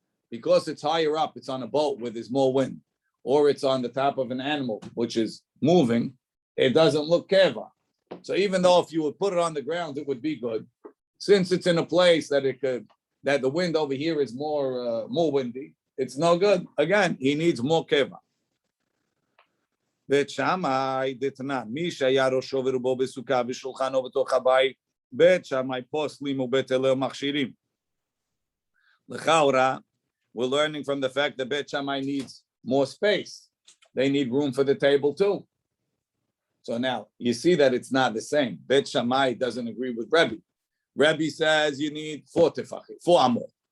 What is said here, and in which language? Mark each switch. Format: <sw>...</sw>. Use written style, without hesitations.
<en>Because it's higher up, it's on a boat where there's more wind, or it's on the top of an animal which is moving. It doesn't look keva. So even though if you would put it on the ground, it would be good. Since it's in a place that that the wind over here is more windy, it's no good. Again, he needs more keva.</en> <he>בית שמאי דתנן, מי שהיה ראשו ורובו בסוכה ושולחנו בתוך הבית, בית שמאי פוסלים ובית הלל מכשירים.</he> <en>לכאורה, we're learning from the fact that בית שמאי needs more space. They need room for the table too. So now, you see that it's not the same. בית שמאי doesn't agree with Rabbi. Rabbi says you need 4 tefachim, 4 amot.</en>